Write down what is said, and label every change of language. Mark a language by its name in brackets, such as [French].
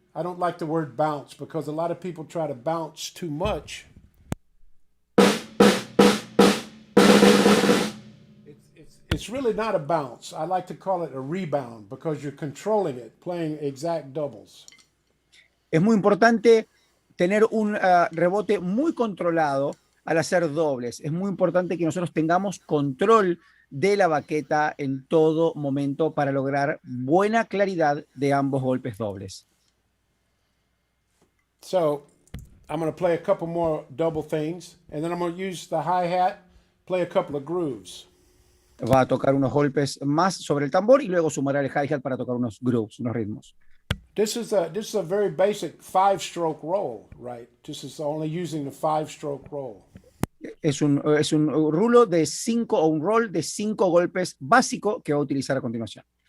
[English] I don't like the word bounce because a lot of people try to bounce too much. It's really not a bounce. I like to call it a rebound because you're controlling it, playing exact doubles. [Spanish] Es muy importante tener un rebote muy controlado al hacer dobles. Es muy importante que nosotros tengamos control de la baqueta en todo momento para lograr buena claridad de ambos golpes dobles. [English] So I'm going to play a couple more double things, and then I'm going to use the hi-hat, play a couple of grooves. [Spanish] Va a tocar unos golpes más sobre el tambor y luego sumará el hi-hat para tocar unos grooves, unos ritmos. [English] This is a very basic 5-stroke roll, right? This is only using the 5-stroke roll. [Spanish] Es un rulo de 5 o un roll de 5 golpes básico que va a utilizar a continuación.